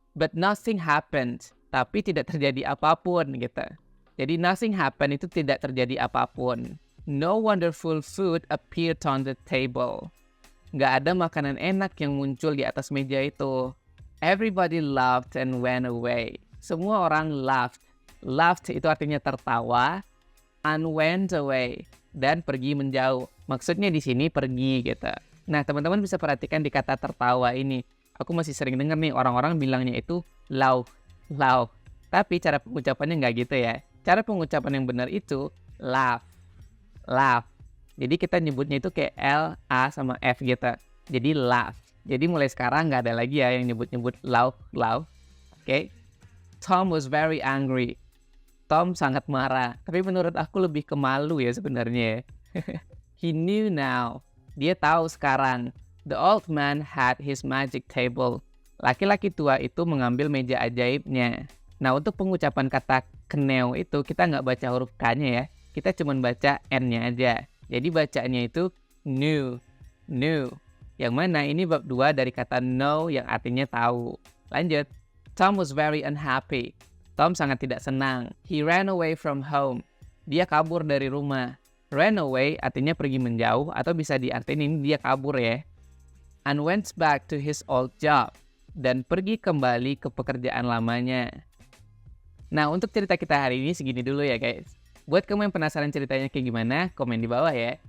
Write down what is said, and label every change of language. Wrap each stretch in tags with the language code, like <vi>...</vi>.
<en>But nothing happened,</en> <id>tapi tidak terjadi apapun gitu. Jadi</id> <en>nothing happened</en> <id>itu tidak terjadi apapun.</id> <en>No wonderful food appeared on the table.</en> <id>Nggak ada makanan enak yang muncul di atas meja itu.</id> <en>Everybody laughed and went away.</en> <id>Semua orang laughed. Laughed itu artinya tertawa.</id> <en>And went away,</en> <id>dan pergi menjauh. Maksudnya di sini pergi gitu. Nah, teman-teman bisa perhatikan di kata tertawa ini. Aku masih sering dengar nih orang-orang bilangnya itu laugh. Tapi cara pengucapannya nggak gitu ya. Cara pengucapan yang benar itu laugh. Jadi kita nyebutnya itu kayak L, A, sama F gitu. Jadi laugh. Jadi mulai sekarang nggak ada lagi ya yang nyebut-nyebut laugh. Okay?</id> <en>Tom was very angry.</en> <id>Tom sangat marah, tapi menurut aku lebih ke malu ya sebenarnya.</id> <en>He knew now.</en> <id>Dia tahu sekarang.</id> <en>The old man had his magic table.</en> <id>Laki-laki tua itu mengambil meja ajaibnya. Nah, untuk pengucapan kata kneu itu kita nggak baca huruf K-nya ya. Kita cuma baca N-nya aja. Jadi bacanya itu knew. Yang mana ini bab 2 dari kata know yang artinya tahu. Lanjut.</id> <en>Tom was very unhappy.</en> <id>Tom sangat tidak senang.</id> <en>He ran away from home.</en> <id>Dia kabur dari rumah. Ran away artinya pergi menjauh atau bisa diartiin dia kabur ya.</id> <en>and went back to his old job.</en> <id>Dan pergi kembali ke pekerjaan lamanya. Nah, untuk cerita kita hari ini segini dulu ya guys. Buat kamu yang penasaran ceritanya kayak gimana, komen di bawah ya.</id>